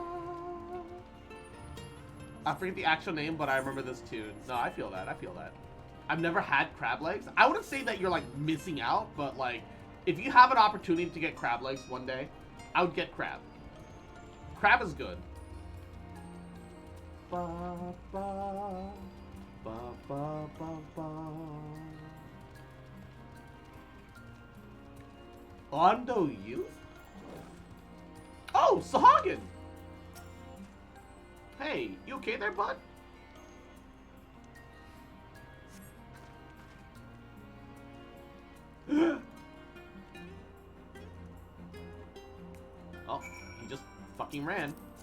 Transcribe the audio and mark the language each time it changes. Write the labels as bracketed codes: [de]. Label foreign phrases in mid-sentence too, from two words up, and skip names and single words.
[en] I forget the actual name, but I remember this tune. No, I feel that. I feel that. I've never had crab legs. I wouldn't say that you're like missing out, but like if you have an opportunity to get crab legs one day, I would get crab. Crab is good. Ba, ba. Ba, ba, ba, ba. Ondo Youth? Oh, Sahagin! Hey, you okay there, bud? Oh, he just fucking ran.